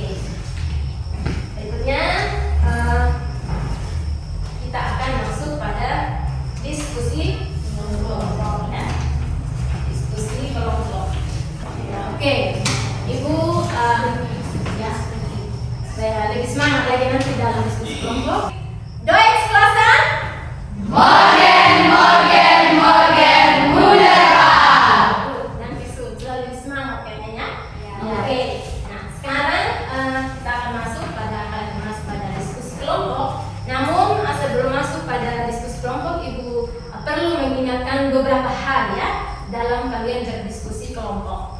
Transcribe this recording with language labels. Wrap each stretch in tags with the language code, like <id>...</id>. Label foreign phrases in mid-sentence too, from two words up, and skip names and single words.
<id>Berikutnya kita akan masuk pada diskusi kelompok ya. Diskusi kelompok. Ya, oke. Ibu ya supaya lebih semangat lagi nanti dalam diskusi kelompok.</id> <de>Deutsch Klassen. Morgen, morgen, morgen, wunderbar.</de> <id>Nanti sudah lebih semangat kayaknya ya. Ya. Oke. Nah, sekarang kita akan masuk pada diskusi kelompok. Namun sebelum masuk pada diskusi kelompok, Ibu perlu mengingatkan beberapa hal ya dalam kalian berdiskusi kelompok.</id>